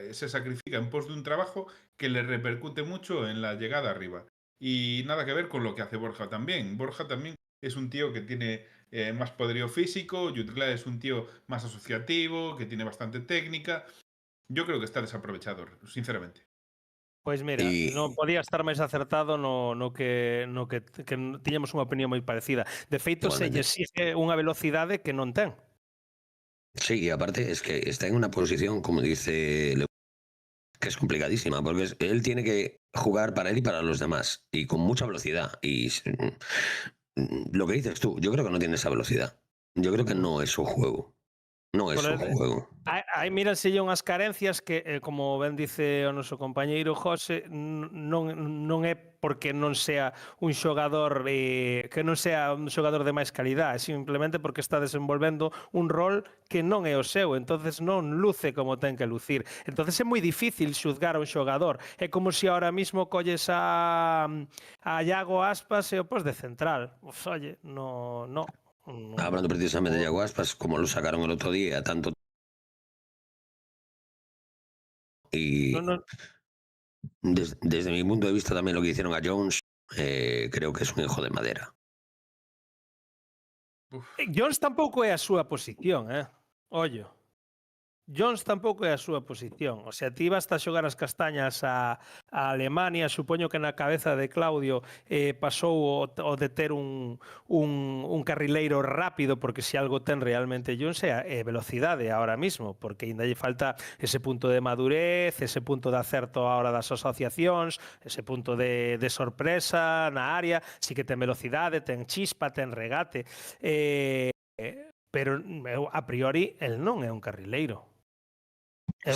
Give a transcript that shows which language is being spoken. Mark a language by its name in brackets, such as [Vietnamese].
[Spanish] Se sacrifica en pos de un trabajo que le repercute mucho en la llegada arriba. Y nada que ver con lo que hace Borja también. Borja también es un tío que tiene más poderío físico, Jutgla es un tío más asociativo, que tiene bastante técnica. Yo creo que está desaprovechado, sinceramente. [Galician] Pois mira, non podía estar máis acertado no que tiñamos unha opinión moi parecida. De feito, se lle exige unha velocidade que non ten. [Spanish] Sí, y aparte es que está en una posición, como dice Leo, que es complicadísima, porque él tiene que jugar para él y para los demás, y con mucha velocidad. Y lo que dices tú, yo creo que no tiene esa velocidad. Yo creo que no es su juego. [Galician] Non é só un juego. Aí míraselle unhas carencias que, como ben dice o noso compañeiro José, non é porque non sea un xogador de máis calidade, simplemente porque está desenvolvendo un rol que non é o seu, entonces non luce como ten que lucir. Entonces é moi difícil xuzgar a un xogador. É como se [Spanish] ahora mismo [Galician] colles a Iago Aspas e o pos de central. [Spanish] Pues, oye, no. Hablando precisamente de Iago Aspas, como lo sacaron el otro día, tanto y desde mi punto de vista también lo que hicieron a Jones, creo que es un hijo de madera. [Galician] Jones tampouco é a súa posición, ollo. Jones tampouco é a súa posición. O sea, ti vas a xogar as castañas a Alemania, supoño que na cabeza de Claudio pasou o de ter un carrileiro rápido, porque se algo ten realmente Jones é velocidade [Spanish] ahora mismo, [Galician] porque ainda lle falta ese punto de madurez, ese punto de acerto a hora das asociacións, ese punto de sorpresa na área, si que ten velocidade, ten chispa, ten regate, pero a priori el non é un carrileiro. É un